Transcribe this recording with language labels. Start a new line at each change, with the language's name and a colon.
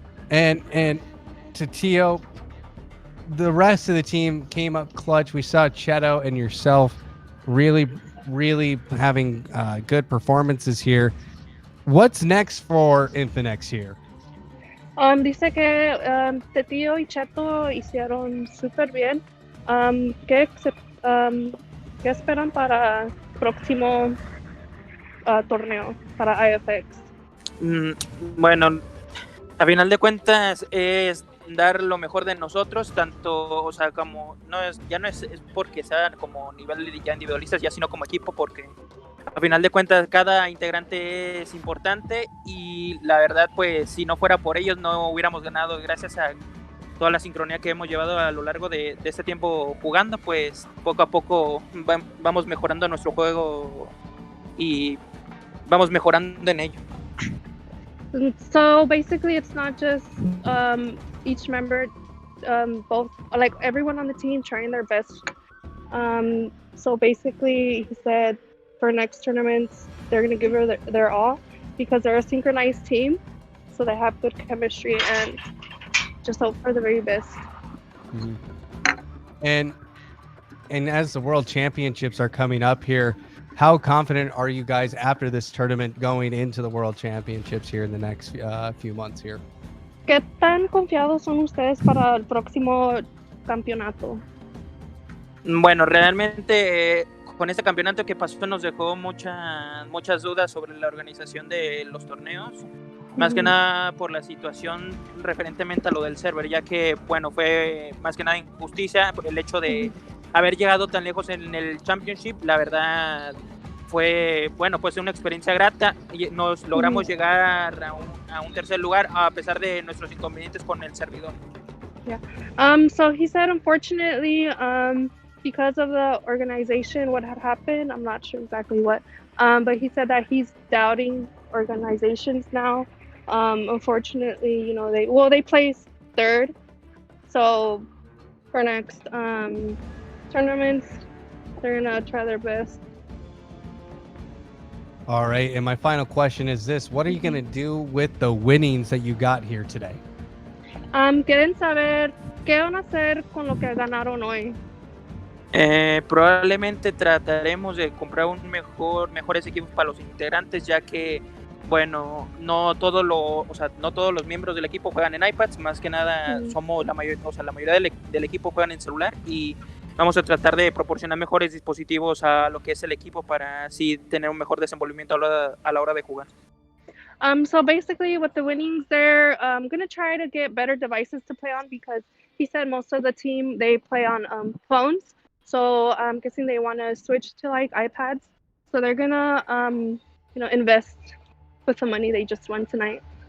English: And Tatio, the rest of the team came up clutch. We saw Cheto and yourself really having good performances here. What's next for Infinex here?
Spanish: Dice que Tetio y Cheto hicieron súper bien. ¿Qué esperan para próximo torneo, para IFX? Bueno, a final de cuentas es dar lo mejor de nosotros, tanto, o sea, como ya no es porque sea como nivel ya individualistas, ya sino como equipo, porque a final de cuentas cada integrante es importante y la verdad, pues si no fuera por ellos no hubiéramos ganado. Gracias a toda la sincronía que hemos llevado a lo largo de este tiempo jugando, pues poco a poco vamos mejorando nuestro juego y vamos mejorando en ello.
English: So basically it's not just each member, both, like everyone on the team trying their best. So basically he said for next tournaments they're going to give her their all because they're a synchronized team, so they have good chemistry and just hope for the very best. Mm-hmm. And as the World Championships are coming up here, how confident are you guys after this tournament going into the World Championships here in the next few months here?
Spanish: ¿Qué tan confiados son ustedes para el próximo campeonato? Bueno, realmente con este campeonato que pasó nos dejó muchas dudas sobre la organización de los torneos, más que nada por la situación referentemente a lo del server, ya que, bueno, fue más que nada injusticia por el hecho de haber llegado tan lejos en el Championship. La verdad fue, bueno, pues una experiencia grata y nos logramos llegar a un tercer lugar a pesar de nuestros inconvenientes con el servidor.
English: Yeah. So he said, unfortunately, because of the organization, what had happened, I'm not sure exactly what, but he said that he's doubting organizations now. Unfortunately, they placed third. So for next tournaments, they're gonna try their best. All right, and my final question is this: what are you gonna do with the winnings that you got here today?
Spanish: Quieren saber qué van a hacer con lo que ganaron hoy. Probablemente trataremos de comprar mejores equipos para los integrantes, ya que, bueno, no todos los miembros del equipo juegan en iPads, más que nada somos la mayoría del equipo juegan en celular, y vamos a tratar de proporcionar mejores dispositivos a lo que es el equipo para así tener un mejor desenvolvimiento a la hora de jugar.
English: So basically with the winnings there, I'm going to try to get better devices to play on, because he said most of the team, they play on phones. So I'm guessing they want to switch to like iPads. So they're going to, invest with the money they just won tonight.